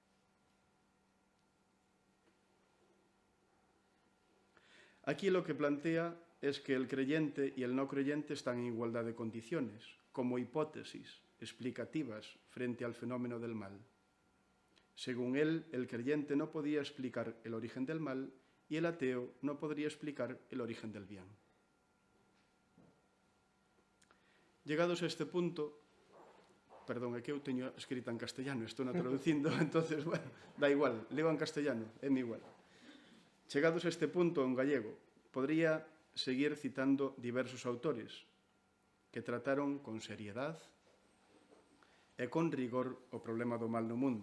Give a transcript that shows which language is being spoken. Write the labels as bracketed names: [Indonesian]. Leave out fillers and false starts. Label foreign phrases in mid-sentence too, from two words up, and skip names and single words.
[Spanish] Aquí lo que plantea es que el creyente y el no creyente están en igualdad de condiciones, como hipótesis explicativas frente al fenómeno del mal. Según él, el creyente no podía explicar el origen del mal y el ateo no podría explicar el origen del bien. Llegados a este punto, perdón, [Galician] é que eu teño escrita en castellano, estou na traducindo, [Spanish] entonces, bueno, da igual, leo en castellano, é mi igual. [Galician] Chegados a este punto en gallego, podría seguir citando diversos autores que trataron con seriedad e con rigor o problema do mal no mundo.